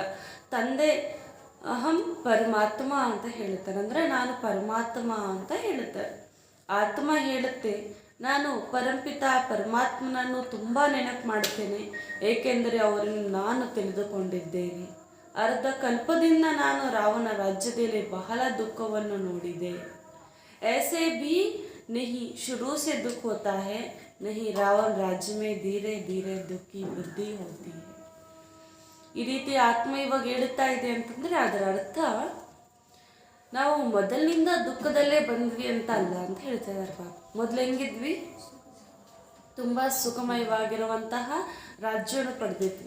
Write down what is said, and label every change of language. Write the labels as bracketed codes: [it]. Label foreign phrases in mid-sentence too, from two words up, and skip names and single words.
[kn] ತಂದೆ ಅಹಂ ಪರಮಾತ್ಮ ಅಂತ ಹೇಳ್ತಾರೆ, ಅಂದರೆ ನಾನು ಪರಮಾತ್ಮ ಅಂತ ಹೇಳುತ್ತಾರೆ. ಆತ್ಮ ಹೇಳುತ್ತೆ ನಾನು ಪರಂಪಿತ ಪರಮಾತ್ಮನನ್ನು ತುಂಬ ನೆನಪು ಮಾಡುತ್ತೇನೆ, ಏಕೆಂದರೆ ಅವರನ್ನು ನಾನು ತಿಳಿದುಕೊಂಡಿದ್ದೇನೆ. ಅರ್ಧ ಕಲ್ಪದಿಂದ ನಾನು ರಾವಣ ರಾಜ್ಯದಲ್ಲಿ ಬಹಳ ದುಃಖವನ್ನು ನೋಡಿದೆ. [hi] ऐसे भी नहीं शुरू से दुख होता है, नहीं, रावण राज्य में धीरे धीरे दुख की वृद्धि होती है. [kn] ಈ ರೀತಿ ಆತ್ಮ ಇವಾಗ ಹೇಳುತ್ತಾ ಇದೆ ಅಂತಂದರೆ ಅದರ ಅರ್ಥ ನಾವು ಮೊದಲಿನಿಂದ ದುಃಖದಲ್ಲೇ ಬಂದ್ವಿ ಅಂತ ಅಲ್ಲ ಅಂತ ಹೇಳ್ತಾ ಇದ್ದಾರೆ ಪಾಪ. ಮೊದಲು ಹೆಂಗಿದ್ವಿ, ತುಂಬ ಸುಖಮಯವಾಗಿರುವಂತಹ ರಾಜ್ಯವನ್ನು ಪಡೆದಿದ್ವಿ.